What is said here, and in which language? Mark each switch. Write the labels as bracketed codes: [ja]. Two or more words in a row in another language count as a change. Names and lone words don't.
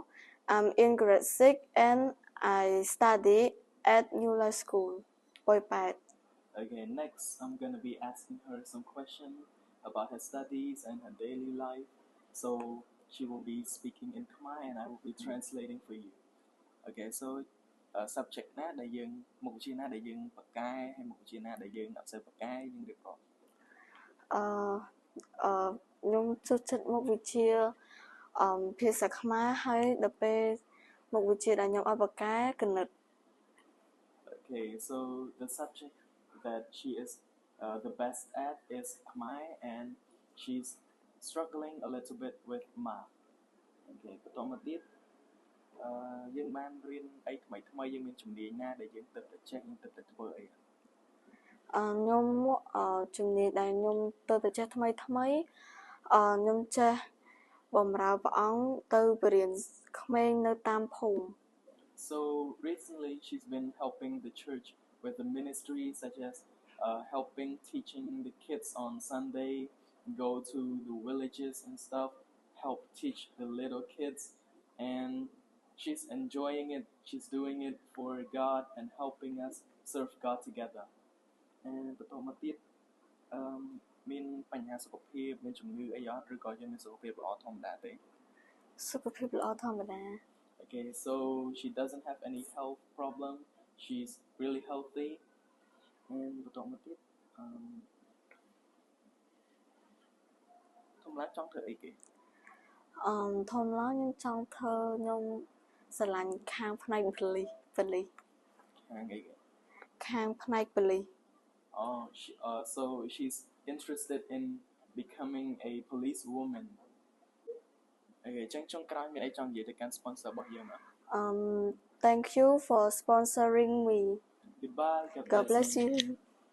[en] I'm in grade 6 and I study at New Life School, Poipet. Okay, next I'm going to be asking her some questions about her studies and her daily life. So she will be speaking in Khmer and I will be translating for you. Okay, so subject [km] ណាដែលយើងមុខវិជ្ជាណាដែលយើងបកកែហើយមុខវិជ្ជាណាដែលយើងអត់សូវបកកែយើងរៀបរាប់ ខ្ញុំចូលចិត្តមុខវិជ្ជាភាសាខ្មែរហើយដល់ពេលមុខវិជ្ជាដែលខ្ញុំអត់បកកែគណិត [en] Okay, so the subject that she is the best at is Khmer and she's struggling a little bit with math. [km] Okay, បន្តមកទៀតយើងបានរៀនអីថ្មីថ្មីយើងមានជំនាញណាដែលយើងទឹកតែចេះយើងទឹកតែធ្វើអី ខ្ញុំជំនាញដែលខ្ញុំទៅតែចេះថ្មីខ្ញុំចេះបម្រើព្រះអង្គទៅបរៀនក្មេងនៅតាមភូមិ [en] So recently she's been helping the church with the ministry such as helping teaching the kids on Sunday, go to the villages and stuff, help teach the little kids, and she's enjoying it. She's doing it for God and helping us serve God together. [km] And បន្តមកទៀតមានបញ្ហាសុខភាពមានជំងឺអីអត់ឬក៏យើងមានសុខភាពល្អធម្មតាទេ សុខភាពល្អធម្មតា [en] Okay, so she doesn't have any health problem. She's really healthy. And [km] បន្តមកទៀតធម្មតាចង់ធ្វើអីគេ ធម្មតាខ្ញុំចង់ធ្វើខ្ញុំស្រឡាញ់ខាងផ្នែកប៉ូលីស ខាងអីគេ ខាងផ្នែកប៉ូលីស [en] Oh, so she's interested in becoming a police woman. [km] Okay, ចឹងចុងក្រោយមានអីចង់និយាយទៅកាន់ sponsor របស់យើងអត់ [en] Thank you for sponsoring me. Goodbye. God bless you.